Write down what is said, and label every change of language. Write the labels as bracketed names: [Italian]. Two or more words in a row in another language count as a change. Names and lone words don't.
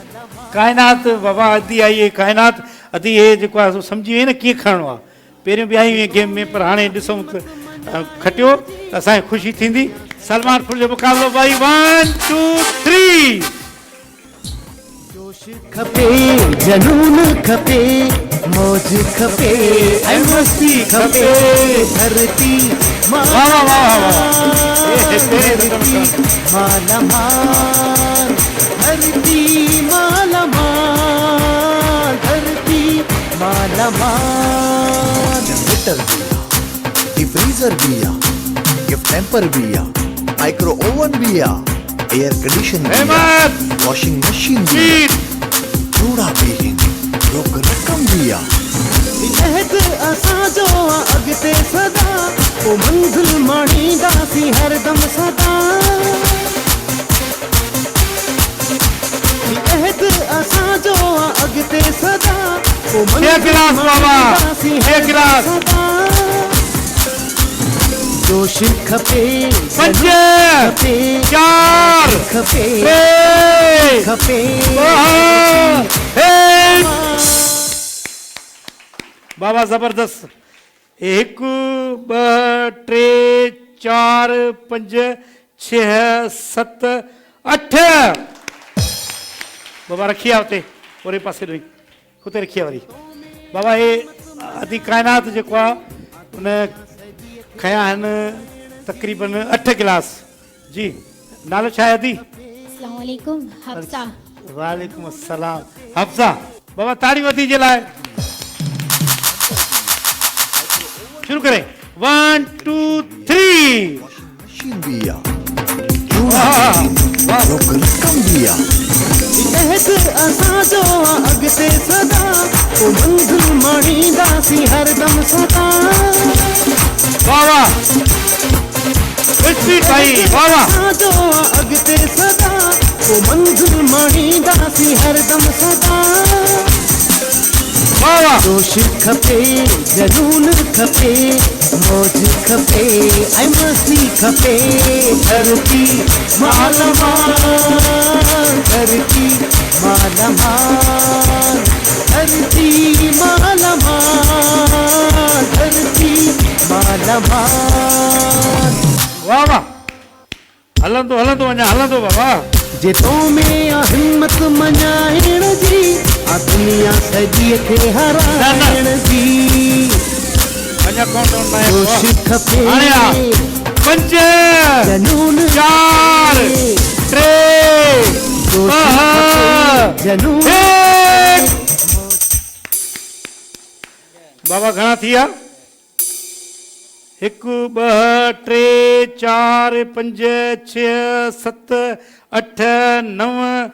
[Sindhi] कायनात बाबा अधी आई है कायनात अधी है जो आहे समझी वई न कीअं खणणो आहे पहिरियों बि आई हुई गेम में पर हाणे ॾिसूं खटियो त असांखे ख़ुशी थींदी सलमानपुर जो मुक़ाबिलो भाई 1 2 3 जोश खपे जनून खपे मौज खपे ऐं मस्ती खपे धरती वाह वाह वाह वाह माला माल धरती माला माल धरती माला माल [English] heater भी deep freezer भी gift hamper भी micro oven भी air condition भी [Sindhi] अहमद [English] washing machine भी [Sindhi] जीत [Urdu] کوڑا بھی روک رقم بھی [Sindhi] महक असांजो अॻिते सदा पोइ मंज़िल माणींदासीं हरदम सदा महक असांजो अॻिते सदा पोइ एक गिलास बाबा एक गिलास सदा जोश खपे 5 खपे 4 खपे 3 खपे 2 बाबा जबरदस्त 1 2 3 4 5 6 7 8 बाबा रखी आहे हुते ओरे पासे ॾोही हुते रखी आहे वरी बाबा हे अधी काइनात जेको आहे उन खया आहिनि तक़रीबन 8 गिलास जी नालो छा आहे अदी [Arabic] السلام عليكم हफ्सा وعليكم السلام [Sindhi] हफ्सा बाबा ताड़ी वधी जे लाइ शुरू करें 1 2 3 [Urdu] مشین بھی کوڑا بھی روک رقم بھی [Sindhi] महक असांजो अॻिते सदा पोइ मंज़िल माणींदासीं हरदम सदा वाह वाह स्पीड भाई वाह वाह असांजो अॻिते सदा पोइ मंज़िल माणींदासीं हरदम सदा वाह वाह जोश खपे जनून खपे मौज खपे ऐं मस्ती खपे धरती माला माल धरती माला माल धरती माला माल धरती माला माल वाह वाह हलंदो हलंदो वञा हलंदो बाबा जे तो में आ हिम्मत मञाइण जी आ दुनिया सॼीअ खे हराइण जी वञा काउंटडाउन में जोश खपे हाणे आ 5 जनून 4 3 जोश खपे जनून 1 बाबा घणा थी विया 1 2 3 4 5 6 7 8 9